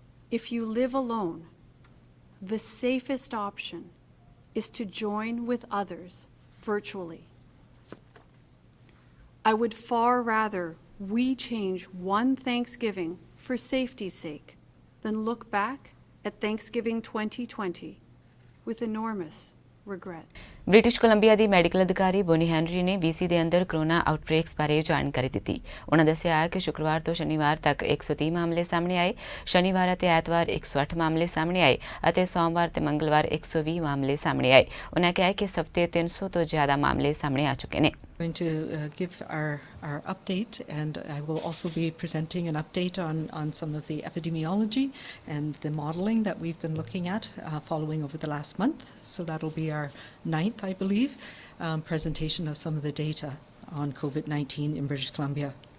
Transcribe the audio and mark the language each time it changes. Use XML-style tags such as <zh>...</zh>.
<en>If you live alone, the safest option is to join with others virtually. I would far rather we change one Thanksgiving for safety's sake than look back at Thanksgiving 2020 with enormous regret.</en> <pa>British Columbia ਦੀ medical ਅਧਿਕਾਰੀ Boney Henry ਨੇ BC ਦੇ ਅੰਦਰ corona ਆਊਟਬ੍ਰੇਕਸ ਬਾਰੇ ਜਾਣਕਾਰੀ ਦਿੱਤੀ। ਉਹਨਾਂ ਦੱਸਿਆ ਕਿ ਸ਼ੁੱਕਰਵਾਰ ਤੋਂ ਸ਼ਨੀਵਾਰ ਤੱਕ 130 ਮਾਮਲੇ ਸਾਹਮਣੇ ਆਏ, ਸ਼ਨੀਵਾਰ ਅਤੇ ਐਤਵਾਰ 108 ਮਾਮਲੇ ਸਾਹਮਣੇ ਆਏ ਅਤੇ ਸੋਮਵਾਰ ਤੇ ਮੰਗਲਵਾਰ 120 ਮਾਮਲੇ ਸਾਹਮਣੇ ਆਏ। ਉਹਨਾਂ ਕਿਹਾ ਕਿ ਇਸ ਹਫ਼ਤੇ 300 ਤੋਂ ਜ਼ਿਆਦਾ ਮਾਮਲੇ ਸਾਹਮਣੇ ਆ ਚੁੱਕੇ ਨੇ।</pa> <en>Going to give our update, and I will also be presenting an update on some of the epidemiology and the modelling that we've been looking at following over the last month. So that'll be our 9th, I believe, presentation of some of the data on COVID-19 in British Columbia.</en>